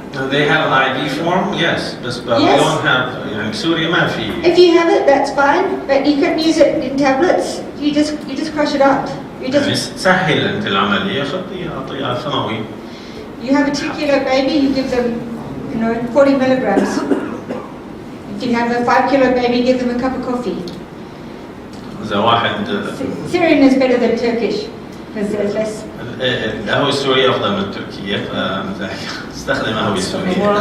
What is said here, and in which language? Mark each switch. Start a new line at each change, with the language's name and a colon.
English: They have an ID form, yes, but we don't have.
Arabic: يعني بسوريا ما في.
English: If you have it, that's fine, but you can use it in tablets. You just crush it up.
Arabic: يعني سهل أنت العملية، أعطيها فموي.
English: You have a 2-kilo baby, you give them, 40 milligrams. If you have a 5-kilo baby, give them a cup of coffee.
Arabic: إذا واحد.
English: Syrian is better than Turkish because there's less.
Arabic: القهوة السورية أفضل من التركية، فاستخدم قهوة سورية.